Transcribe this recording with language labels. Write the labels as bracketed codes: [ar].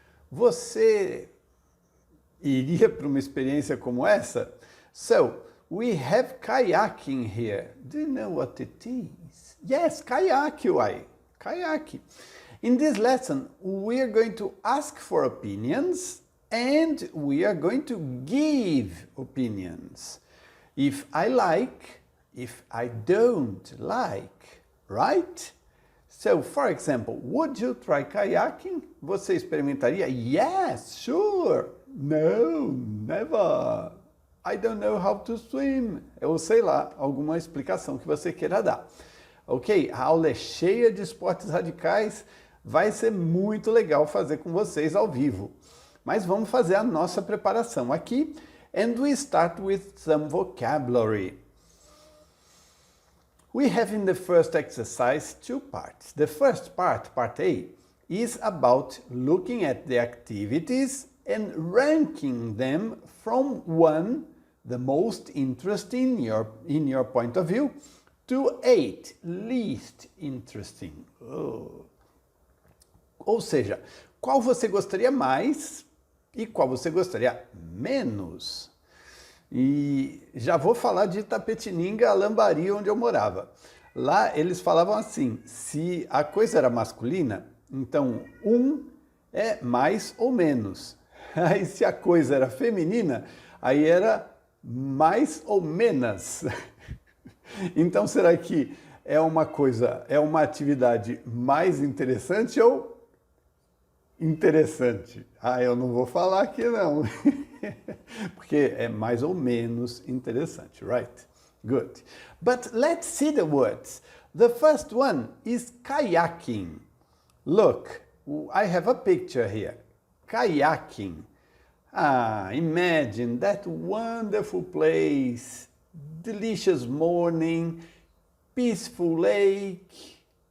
[pt] Você iria para uma experiência como essa? [en] So, we have kayaking here. Do you know what it is? Yes, kayak, why? Kayak. In this lesson, we are going to ask for opinions and we are going to give opinions. If I like, if I don't like, right? So, for example, would you try kayaking? [pt] Você experimentaria? [en] Yes, sure. No, never. I don't know how to swim. [pt] Eu sei lá, alguma explicação que você queira dar. Ok? A aula é cheia de esportes radicais. Vai ser muito legal fazer com vocês ao vivo. Mas vamos fazer a nossa preparação aqui. [en] And we start with some vocabulary. We have in the first exercise two parts. The first part, part A, is about looking at the activities and ranking them from 1, the most interesting in your point of view, to 8, least interesting. Oh. [pt] Ou seja, qual você gostaria mais e qual você gostaria menos. E já vou falar de Itapetininga, Lambari, onde eu morava. Lá eles falavam assim, se a coisa era masculina, então 1 é mais ou menos. Aí se a coisa era feminina, aí era mais ou menos. Então será que é uma coisa, é uma atividade mais interessante ou interessante? Ah, eu não vou falar aqui não, porque é mais ou menos interessante, [en] right? Good. But let's see the words. The first one is kayaking. Look, I have a picture here. Kayaking. Ah, imagine that wonderful place, delicious morning, peaceful lake.